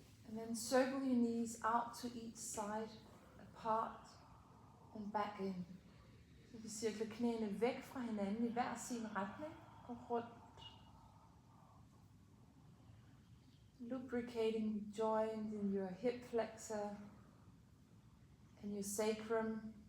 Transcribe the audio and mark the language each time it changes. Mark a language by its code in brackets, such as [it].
[en] And then circle your knees out to each side, apart and back in. [da] Så vi cirkler knæene væk fra hinanden i hver sin retning og rundt. [en] Lubricating the joint in your hip flexor and your sacrum.